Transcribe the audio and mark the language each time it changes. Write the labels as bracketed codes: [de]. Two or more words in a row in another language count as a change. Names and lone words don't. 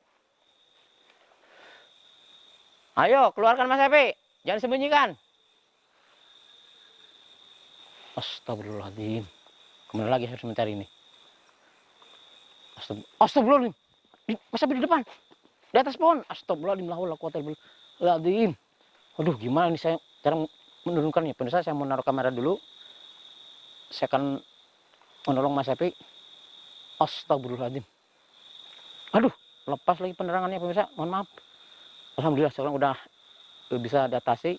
[id] Ayo, keluarkan Mas Evi. Jangan sembunyikan. Astagfirullahaladzim. Kemana lagi harus mencari ini? Astagfirullahaladzim. Mas Evi di depan. Di atas pohon. Astagfirullahaladzim. [ar] لا حول ولا قوة إلا بالله. [id] Aduh, gimana ini saya cara menurunkannya? Pemirsa, saya mau naruh kamera dulu. Saya akan menolong Mas Evi. Astagfirullahaladzim. Aduh, lepas lagi penerangannya pemirsa. Mohon maaf. Alhamdulillah sekarang udah bisa adaptasi.